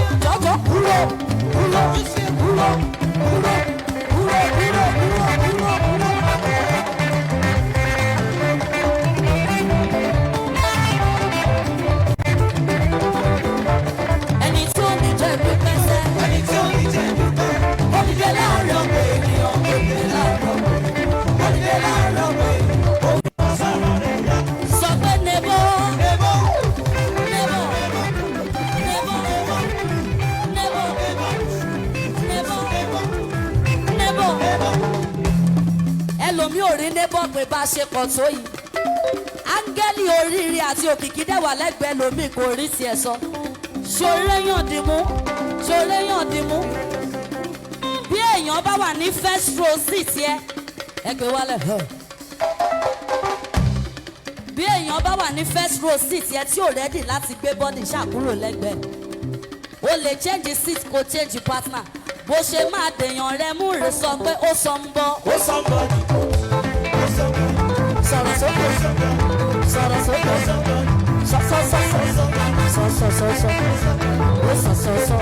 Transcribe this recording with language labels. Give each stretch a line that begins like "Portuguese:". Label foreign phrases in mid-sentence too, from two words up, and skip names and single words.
Yoruba: Jọ̀jọ̀ kúrò. Ẹni tí ó ní jẹ́ ń gbé pẹ́sẹ́. Ẹni tí ò ní jẹ́ dúpẹ́. Olùdé láàrin ọ̀pọ̀ ènìyàn. Olùdé láàárọ̀ pé. Olùdé láàárọ̀ pé. Òun sára rẹ̀ yá. Sọ pé nebo. Ebo. Nebo. Nebo. Nebo. Nebo. Nebo. Ẹlòmí ò rí nebo pé bá a ṣe pọ̀ tó yìí. Áńgẹ́lì oríire àti òkìkí dẹ̀wà lẹ́gbẹ̀ẹ́ lòmí kò rí tiẹ̀ sọ. Ṣoréyàn dìmú. Ṣoréyàn dìmú. Bí èèyàn bá wà ní
English: first row seat
Yoruba: yẹ, ẹ gbé wálẹ̀. Bí èèyàn bá wà ní
English: first row seat
Yoruba: yẹ tí ò rẹ́dì láti gbé bọ́dì ṣàkúrò lẹ́gbẹ̀ẹ́. O lè
English: change seat
Yoruba: kó
English: change partner.
Yoruba: Bó ṣe máa dèèyàn rẹ mú rè sọ pé ó sọ ń bọ́. Ó somebody. Ó somebody. Sọ̀rọ̀ sókè. Ó somebody. Sọ̀rọ̀ sókè. Ó somebody. Sọ̀sọ̀sọ̀sọ̀. Sọ̀sọ̀sọ̀sọ̀. Ó sọ̀sọ̀sọ̀.